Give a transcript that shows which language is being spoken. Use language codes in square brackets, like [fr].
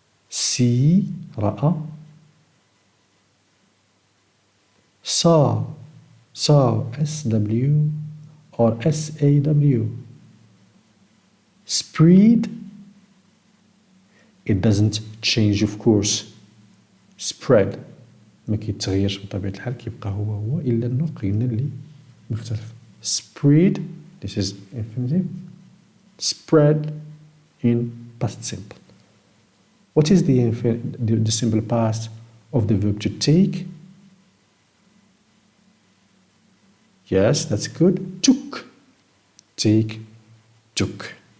[en] see رأى. saw. saw S-W or S-A-W. spread. It doesn't change of course. [ar] spread ما كيتغيرش بطبيعة الحال كيبقى هو إلا النطق قلنا اللي مختلف. [en] spread this is infinitive. spread in past simple. What is the simple past of the verb to take? Yes, that's good. took. take. took.